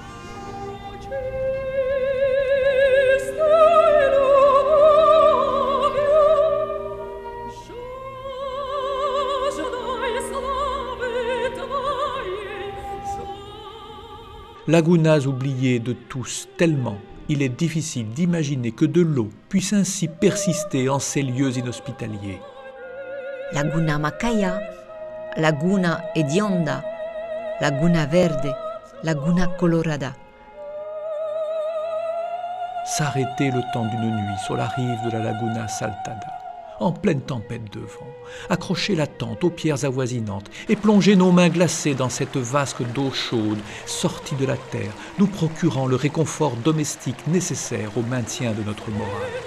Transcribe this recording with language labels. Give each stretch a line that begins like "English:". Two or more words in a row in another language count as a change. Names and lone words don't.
French: Lagunas oubliées de tous tellement, il est difficile d'imaginer que de l'eau puisse ainsi persister en ces lieux inhospitaliers. Laguna Macaya, Laguna Hedionda, Laguna Verde, Laguna Colorada. S'arrêter le temps d'une nuit sur la rive de la Laguna Saltada, en pleine tempête de vent, accrocher la tente aux pierres avoisinantes et plonger nos mains glacées dans cette vasque d'eau chaude sortie de la terre, nous procurant le réconfort domestique nécessaire au maintien de notre morale.